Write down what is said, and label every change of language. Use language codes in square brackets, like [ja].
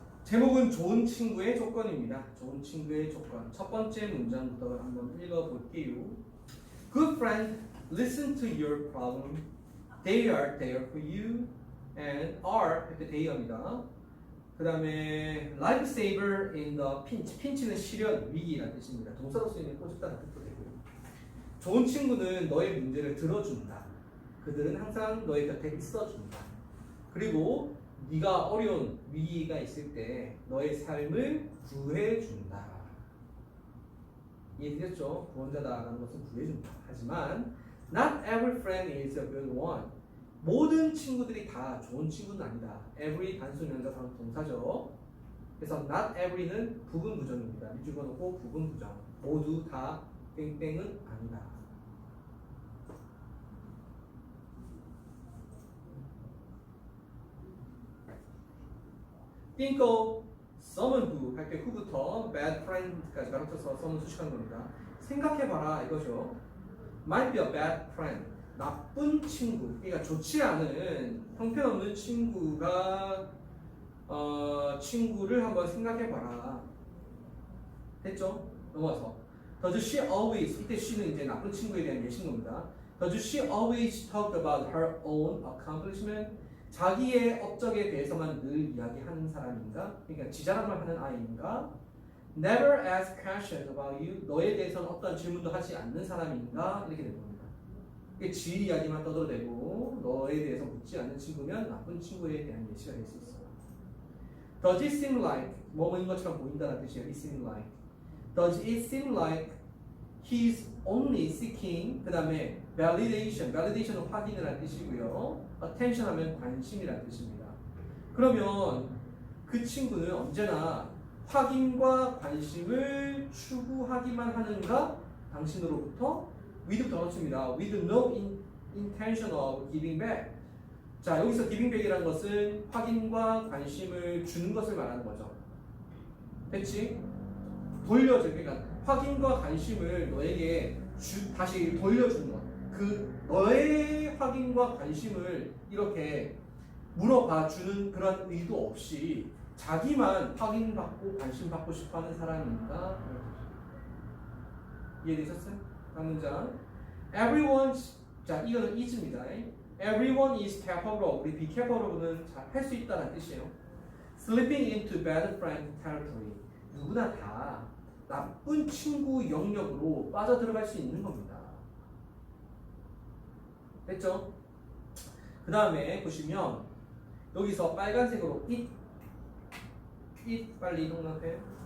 [ko] 제목은 좋은 친구의 조건입니다. 좋은 친구의 조건. 첫 번째 문장부터 한번 읽어볼게요. [en] Good friend, listen to your problem. They are there for you and are [ko] 이렇게 they입니다. 그 다음에 [en] lifesaver in the pinch. [ko] pinch는 시련, 위기라는 뜻입니다. 동사로 쓰이는 꼬집다는 뜻도 되고요. 좋은 친구는 너의 문제를 들어준다. 그들은 항상 너의 곁에 있어준다. 그리고 네가 어려운 위기가 있을 때 너의 삶을 구해준다. 이해되셨죠? 구원자다라는 것은 구해준다. 하지만 [en] not every friend is a good one. [ko] 모든 친구들이 다 좋은 친구는 아니다. every 단수명사 다음 동사죠. 그래서 not every는 부분 부정입니다. 밑줄 그어놓고 부분 부정. 모두 다 땡땡은 아니다. [en] think of someone who [ko] 할 때 who부터 bad friend까지 가르쳐서 someone 수식하는 겁니다. 생각해봐라 이거죠. [en] might be a bad friend. [ko] 나쁜 친구. 그러니까 좋지 않은 형편없는 친구가 친구를 한번 생각해봐라. 됐죠? 넘어가서 [en] Does she always, [ko] 이때 she는 이제 나쁜 친구에 대한 예신입니다. [en] Does she always talk about her own accomplishment? [ko] 자기의 업적에 대해서만 늘 이야기하는 사람인가? 그러니까 지자랑을 하는 아이인가? [en] Never ask questions about you. [ko] 너에 대해서는 어떤 질문도 하지 않는 사람인가? 이렇게 된 겁니다. 지 이야기만 떠들어대고 너에 대해서 묻지 않는 친구면 나쁜 친구에 대한 예시가 될 수 있어요. [en] Does it seem like [ko] 뭐뭐인 것처럼 보인다는 뜻이에요. [en] It seem like. Does it seem like he's only seeking [ko] 그 다음에 [en] validation. [ko] validation은 확인을 한 뜻이고요. attention 하면 관심이라는 뜻입니다. 그러면 그 친구는 언제나 확인과 관심을 추구하기만 하는가? 당신으로부터 with 더러칩니다. [en] with no intention of giving back. [ko] 자, 여기서 [en] giving back [ko] 이라는 것은 확인과 관심을 주는 것을 말하는 거죠. 됐지? 돌려줘. 그러니까 확인과 관심을 너에게 다시 돌려주는 것. 그 너의 확인과 관심을 이렇게 물어봐 주는 그런 의도 없이 자기만 확인받고 관심받고 싶어하는 사람인가? 이해되셨어요? 다음 문장. Everyone, 자 이거는 is입니다. [en] Everyone is capable of. [ko] 우리 [en] be capable of [ko] 는 할 수 있다는 뜻이에요. [en] Slipping into bad friend territory. [ko] 누구나 다 나쁜 친구 영역으로 빠져들어갈 수 있는 겁니다. 됐죠? 그 다음에 보시면 여기서 빨간색으로 it 빨리 이동할게요.